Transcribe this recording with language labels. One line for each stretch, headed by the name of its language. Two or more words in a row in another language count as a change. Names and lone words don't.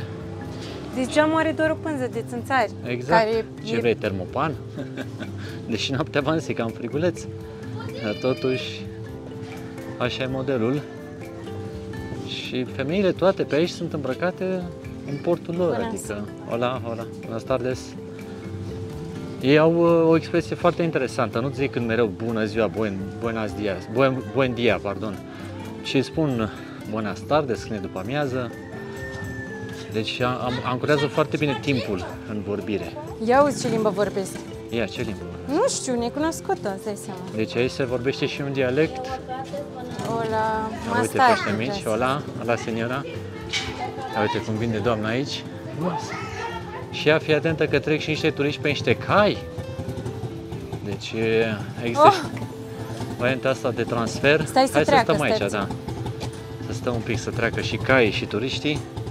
Romanian: Deci geamul are doar o pânză de țânțari. Exact. Ce vrei, termopan? Deși noaptea v-am zis, cam friguleț. Dar totuși, așa e modelul. Și femeile toate pe aici sunt îmbrăcate în portul lor.
Spanish: Buenas. Adică, hola, buenas tardes.
Romanian: Ei au o expresie foarte interesantă. Nu zic când mereu bună ziua,
Spanish: buenas dias, buen dia,
Romanian: pardon. Și spun
Spanish: buenas tardes
Romanian: când e după amiază. Deci ancorează foarte bine timpul în vorbire. Ia uzi ce limbă vorbesc. Ia, ce limbă? Nu știu, necunoscută, îți dai seama. Deci aici se vorbește și un dialect.
Spanish: Hola,
Romanian: uite pește mici,
Spanish: hola, señora.
Romanian: Uite cum vine doamna aici. Și ea, fii atentă că trec și niște turiști pe niște cai. Deci există și varianta asta de transfer. Stai să treacă, stăm aici, da. Să stăm un pic să treacă și caii și turiștii.